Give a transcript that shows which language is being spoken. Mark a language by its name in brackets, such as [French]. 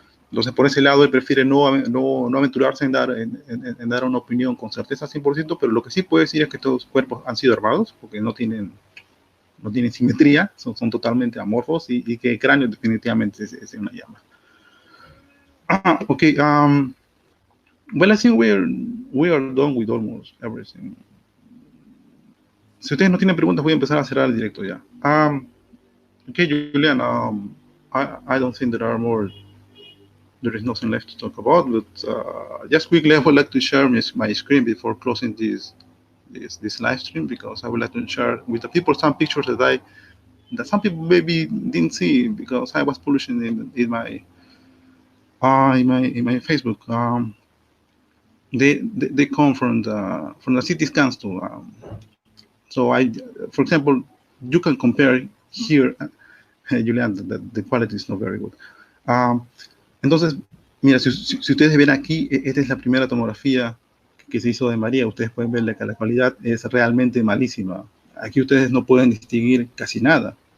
[Spanish] Entonces, por ese lado, él prefiere no aventurarse en dar una opinión con certeza 100%, pero lo que sí puede decir es que estos cuerpos han sido armados, porque no tienen simetría, son totalmente amorfos, y que el cráneo definitivamente es una llama. [English] Okay. Well, I think we are done with almost everything. [Spanish] Si ustedes no tienen preguntas, voy a empezar a cerrar el directo ya. [English] Okay, Julian, I don't think there is nothing left to talk about, but just quickly, I would like to share my screen before closing this live stream, because I would like to share with the people some pictures that some people maybe didn't see because I was publishing in my Facebook. They come from the CT scans too. So for example, you can compare here, Julian, the quality is not very good. [Spanish] Entonces, mira, si ustedes ven aquí, esta es la primera tomografía que se hizo de María. Ustedes pueden ver que la calidad es realmente malísima. Aquí ustedes no pueden distinguir casi nada.